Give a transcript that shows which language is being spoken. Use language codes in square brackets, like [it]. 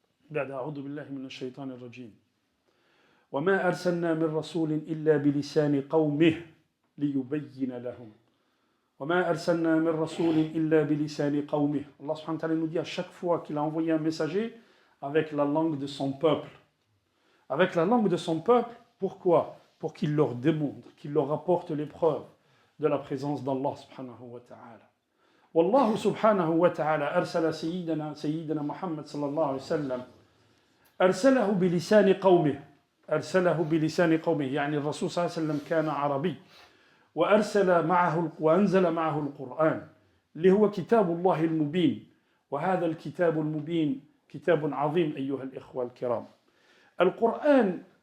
[ar] بعد أعوذ بالله من الشيطان الرجيم وما أرسلنا من رسول إلا بلسان قومه ليبين لهم وما أرسلنا من رسول إلا بلسان قومه [fr] Allah subhanahu wa ta'ala nous dit à chaque fois qu'il a envoyé un messager avec la langue de son peuple. Avec la langue de son peuple, pourquoi? Pour qu'il leur démontre, qu'il leur apporte les preuves de la présence d'Allah subhanahu wa ta'ala. [ar] والله سبحانه وتعالى أرسل سيدنا محمد صلى الله عليه وسلم أرسله بلسان قومه يعني الرسول صلى الله عليه وسلم كان عربي وأنزل معه القرآن اللي هو كتاب الله المبين وهذا الكتاب المبين كتاب عظيم أيها الإخوة الكرام القرآن